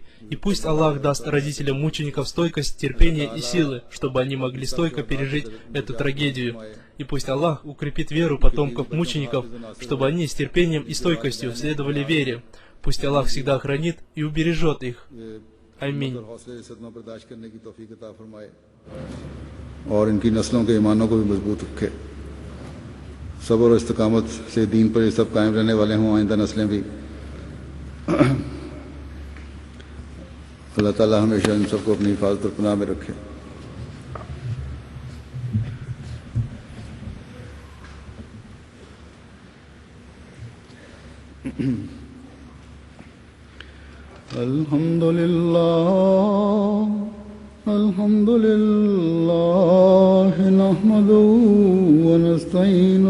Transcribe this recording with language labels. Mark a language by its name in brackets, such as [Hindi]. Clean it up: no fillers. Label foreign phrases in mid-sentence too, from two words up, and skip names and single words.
[Russian] И пусть Аллах даст родителям мучеников стойкость, терпение и силы, чтобы они могли стойко пережить эту трагедию. И пусть Аллах укрепит веру потомков мучеников, чтобы они с терпением и стойкостью следовали вере. Пусть Аллах всегда охранит и убережет их. Аминь. [Urdu] اور ان کی نسلوں کے ایمانوں کو بھی مضبوط رکھے، صبر اور استقامت سے دین پر یہ سب قائم رہنے والے ہوں، آئندہ نسلیں بھی. اللہ تعالیٰ ہمیشہ ان سب کو اپنی حفاظت اور پناہ میں رکھے. [Arabic] الحمد لله الحمد لله نحمده و